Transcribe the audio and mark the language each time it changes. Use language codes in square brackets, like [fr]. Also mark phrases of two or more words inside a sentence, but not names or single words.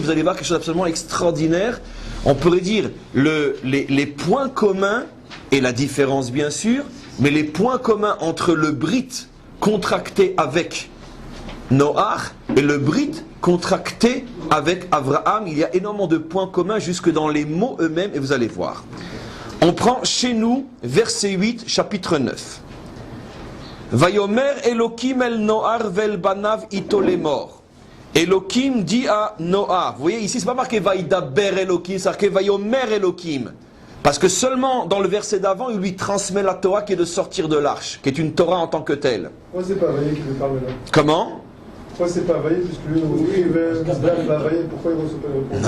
[fr] Vous allez voir quelque chose d'absolument extraordinaire. On pourrait dire les points communs et la différence bien sûr, mais les points communs entre le Brit contracté avec Noach et le Brit contracté avec Abraham. Il y a énormément de points communs jusque dans les mots eux-mêmes et vous allez voir. On prend chez nous verset 8, chapitre 9. [he] ויאמר אלהים אל נח ואל בניו אתו לאמר. [fr] Elohim dit à Noah, vous voyez ici c'est pas marqué [he] וידבר אלהים, [fr] c'est marqué [he] ויאמר אלהים. [fr] Parce que seulement dans le verset d'avant, il lui transmet la Torah qui est de sortir de l'arche, qui est une Torah en tant que telle. Pourquoi c'est pas Vaillé qui lui parle là? Comment? Pourquoi c'est pas Vaillé, puisque lui, pourquoi il reçoit pas le réponse?